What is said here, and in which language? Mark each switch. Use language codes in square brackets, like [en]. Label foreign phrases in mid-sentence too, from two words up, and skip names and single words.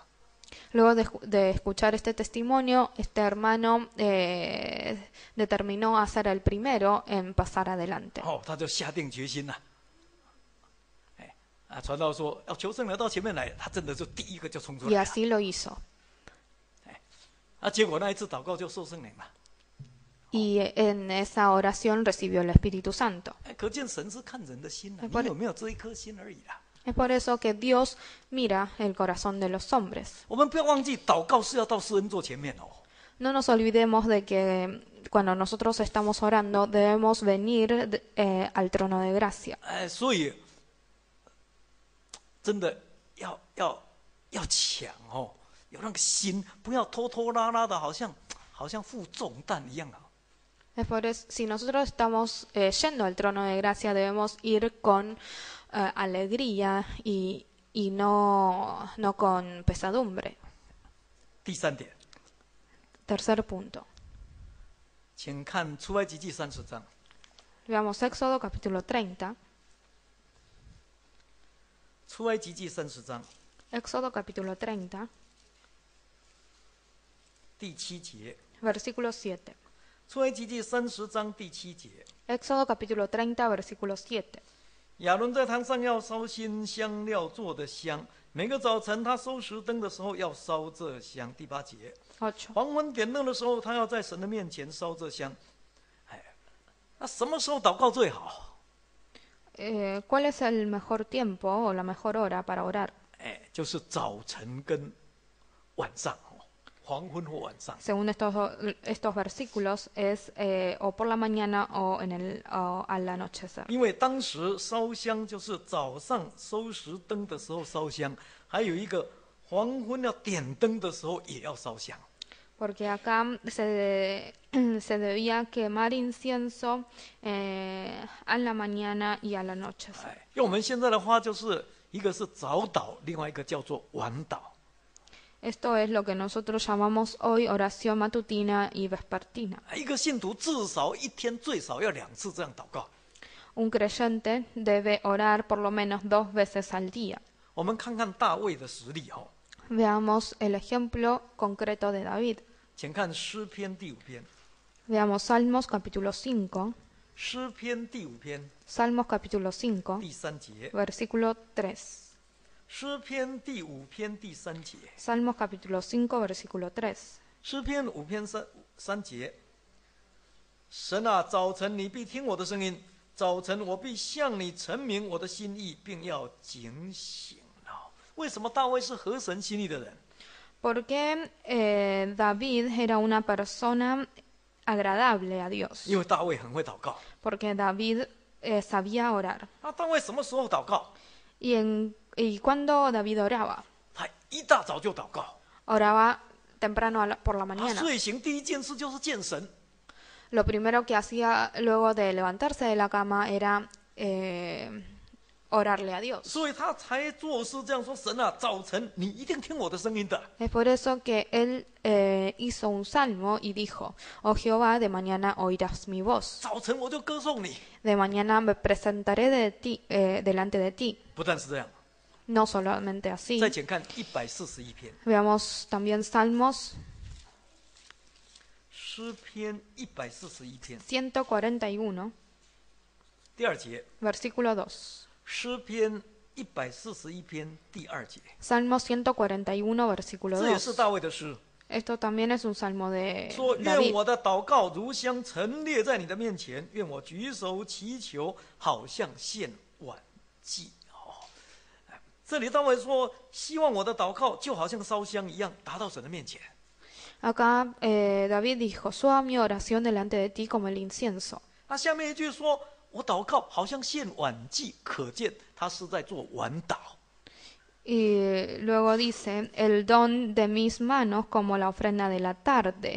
[es] Luego de escuchar este testimonio, este hermano determinó a ser el primero en pasar adelante. [zh] 他就下定决心了。传道说要求圣灵到前面来，他真的就第一个就冲出 [es] Y [zh] 来了。 [es] así lo hizo. [zh] 结果那一次祷告就受圣灵了。 [es] Y en esa oración recibió el Espíritu Santo. [zh] 可见神是看人的心啊，你有没有这一颗心而已啦。 [es] Es por eso que Dios mira el corazón de los hombres. [zh] 我们不要忘记，祷告是要到施恩座前面哦。 [es] No nos olvidemos de que cuando nosotros estamos orando debemos venir al trono de gracia. [zh] 所以真的要抢哦，有那个心，不要拖拖拉拉的，好像负重担一样啊。 [es] Es por eso, si nosotros estamos yendo al trono de gracia, debemos ir con alegría y no con pesadumbre. [zh] 第三点， [es] Tercer punto. [zh] 请看出埃及记30章。 [es] Veamos Éxodo capítulo 30. [zh] 出埃及记30章 [es] Éxodo capítulo 30, [zh] 第7节。 [es] versículo 7. [zh] 出埃及记30章第7节。 [es] Éxodo capítulo 30, versículo 7. [zh] 亚伦在坛上要烧新香料做的香，每个早晨他收拾灯的时候要烧这香。第8节， [es] 8. [zh] 黄昏点灯的时候，他要在神的面前烧这香。那什么时候祷告最好？ [es] ¿Cuál es el mejor tiempo o la mejor hora para orar? [zh] 就是早晨跟晚上，黄昏或晚上。 [es] Según estos versículos, es o por la mañana o al anochecer. [zh] 因为当时烧香就是早上收拾灯的时候烧香，还有一个黄昏要点灯的时候也要烧香。 [es] Porque acá se debía quemar incienso a la mañana y al anochecer. [zh] 用我们现在的话，就是一个是早祷，另外一个叫做晚祷。 [es] Esto es lo que nosotros llamamos hoy oración matutina y vespertina. [zh] 一个信徒至少一天最少要2次这样祷告。 [es] Un creyente debe orar por lo menos 2 veces al día. [zh] 我们看看大卫的实例哦， [es] Veamos el ejemplo concreto de David. [zh] 请看诗篇第5篇。 [es] Veamos Salmos capítulo 5. [zh] 诗篇第5篇 [es] Salmos capítulo 5, [zh] 第3节。 [es] versículo 3. [zh] 诗篇第5篇第3节。 [es] Salmos capítulo 5, versículo 3. [zh] 诗篇5篇3节。神啊，早晨你必听我的声音，早晨我必向你陈明我的心意，并要警醒了。为什么大卫是合神心意的人？ [es] Porque David era una persona agradable a Dios. [zh] 因为大卫很会祷告。 [es] Porque David sabía orar. [zh] 那大卫什么时候祷告？ [es] Y cuando David oraba, [zh] 他一大早就祷告。 [es] oraba temprano por la [zh] 他 [es] mañana. [zh] 睡醒第一件事就是见神。 [es] Lo primero que hacía luego de levantarse de la cama era orarle a Dios. [zh] 所以他才做事这样说：神啊，早晨你一定听我的声音的。 [es] Es por eso que él hizo un salmo y dijo: Oh Jehová, de mañana oirás mi voz. [zh] 早晨我就歌颂你。 [es] De mañana me presentaré delante de ti. [zh] 不但是这样， [es] No solamente así. [zh] 再请看141篇， [es] Veamos también Salmos [zh] 诗篇141篇 [es] 141, [zh] 第2节， [es] versículo 2. [zh] 诗篇141篇第2节， [es] Salmo 141, versículo [zh] 这也是 [es] 2. [zh] 大卫的诗。 [es] Esto también es un salmo de [zh] 说：“愿 [es] David. [zh] 我的祷告如香陈列在你的面前，愿我举手祈求，好像献晚祭。” 这里大卫说：“希望我的祷告就好像烧香一样，达到神的面前。” [es] Acá David dijo, suba mi oración delante de ti como el incienso. [zh] 那下面一句说：“我祷告好像献晚祭”，可见他是在做晚祷。 [es] Y luego dice, el don de mis manos como la ofrenda de la tarde.